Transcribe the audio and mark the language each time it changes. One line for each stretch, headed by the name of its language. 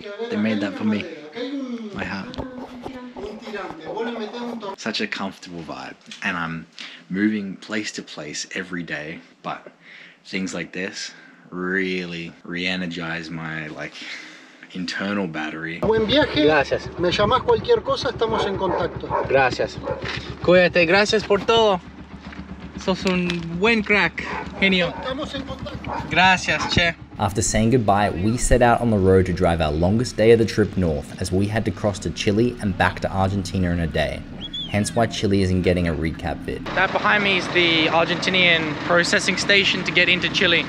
English: They made that for me. My hat. Such a comfortable vibe, and I'm moving place to place every day, but things like this really re-energize my internal battery.
Spanish: Buen viaje. Gracias. Me llamas cualquier cosa, estamos en contacto. Gracias. Cuídate, gracias por todo. Sos un buen crack. Genio. Estamos en contacto. Gracias, che.
English: After saying goodbye, we set out on the road to drive our longest day of the trip north, as we had to cross to Chile and back to Argentina in a day. Hence why Chile isn't getting a recap vid. That behind me is the Argentinian processing station to get into Chile.